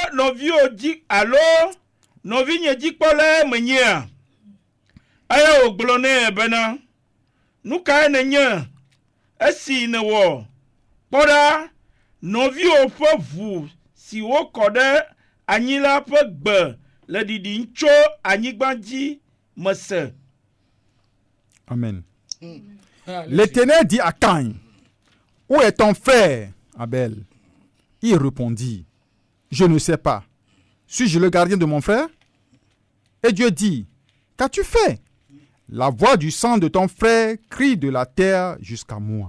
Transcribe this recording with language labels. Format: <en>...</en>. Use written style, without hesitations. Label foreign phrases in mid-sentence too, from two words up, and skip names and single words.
<ee>nɔvinye dzikpɔla menyea eye wògblɔ nɛ bena nu kae nenye esi nèwɔ kpɔ ɖa nɔviwo ƒe ʋu si wokɔ ɖe anyi la ƒe gbe le ɖiɖim tso anyigba dzi mese. Amen.</ee> <fr>L'Éternel dit à Caïn, où est ton frère Abel? Il répondit, je ne sais pas. Suis-je le gardien de mon frère? Et Dieu dit, qu'as-tu fait? La voix du sang de ton frère crie de la terre jusqu'à moi.</fr>